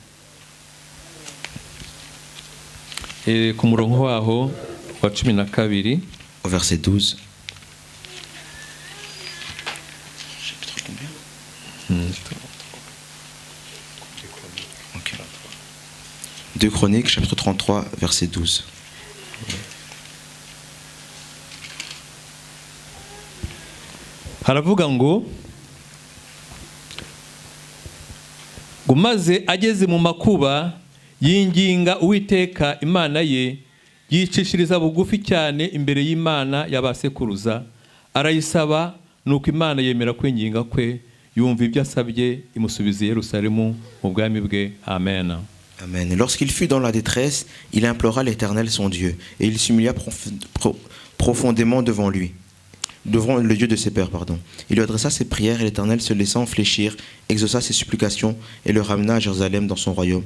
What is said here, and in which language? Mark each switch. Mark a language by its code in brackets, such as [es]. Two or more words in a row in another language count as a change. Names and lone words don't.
[fr] Au verset 12. Chapitre combien? 2 Chroniques, chapitre 33, verset 12. [rw] haravuga ngo maze ageze mu makuba yinginga Uwiteka Imana ye yicishiriza bugufi cyane imbere y'Imana y'abasekuruza arayisaba nuko Imana yemera kwinginga kwe yumva ibyo asabye imusubiza Yerusalemu mu bwami bwe. Amen. Amen. [fr] Lorsqu'il fut dans la détresse, il implora l'Éternel son Dieu et il s'humilia profondément devant lui. devant le Dieu de ses pères, pardon. Il lui adressa ses prières et l'Éternel, se laissant fléchir, exauça ses supplications et le ramena à Jérusalem dans son royaume.